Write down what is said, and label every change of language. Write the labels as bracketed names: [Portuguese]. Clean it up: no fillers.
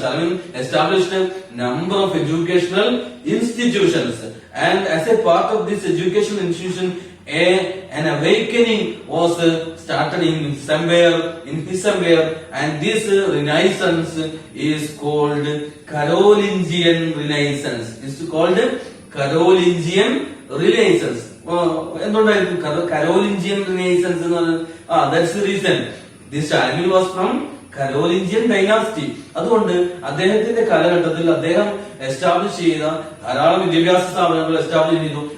[English] Charlemagne established a number of educational institutions, and as a part of this educational institution, an awakening was started in his empire, and this renaissance is called Carolingian Renaissance. It's called Carolingian Renaissance. [Malayalam] എന്തുകൊണ്ടായിരിക്കും Carolingian Renaissance എന്ന് പറഞ്ഞത്? [English] That's the reason. This Charlemagne was from Carolingian dynasty. [Malayalam] അതുകൊണ്ട് അദ്ദേഹത്തിന്റെ കാലഘട്ടത്തിൽ അദ്ദേഹം establish ചെയ്ത ധാരാളം വിദ്യാഭ്യാസ സ്ഥാപനങ്ങൾ എസ്റ്റാബ്ലിഷ് ചെയ്തു.